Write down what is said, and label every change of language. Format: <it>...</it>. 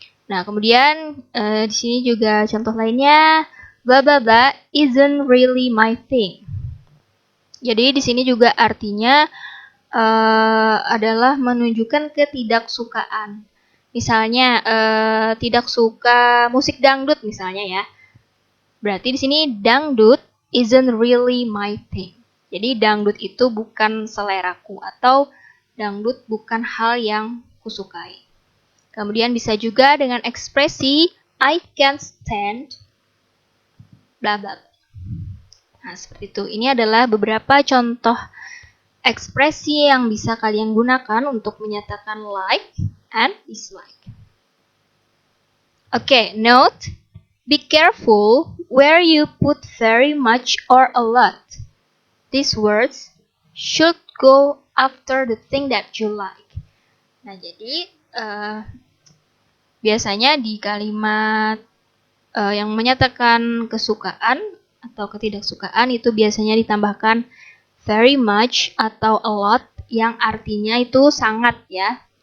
<id>Nah, kemudian di sini juga contoh lainnya,</id> <en>blah blah blah isn't really my thing.</en> <id>Jadi di sini juga artinya adalah menunjukkan ketidaksukaan. Misalnya tidak suka musik dangdut misalnya ya. Berarti di sini</id> <en>dangdut isn't really my thing.</en> <id>Jadi dangdut itu bukan seleraku atau dangdut bukan hal yang kusukai. Kemudian bisa juga dengan ekspresi</id> <en>I can't stand</en> <id>bla bla. Nah, seperti itu. Ini adalah beberapa contoh ekspresi yang bisa kalian gunakan untuk menyatakan</id> <en>like and dislike. Okay, note, be careful where you put very much or a lot. These words should go after the thing that you like.</en> <id>Nah, jadi biasanya di kalimat yang menyatakan kesukaan atau ketidaksukaan itu biasanya ditambahkan</id> <en>very much</en> <id>atau</id> <en>a lot</en> <id>yang artinya itu sangat ya.</id>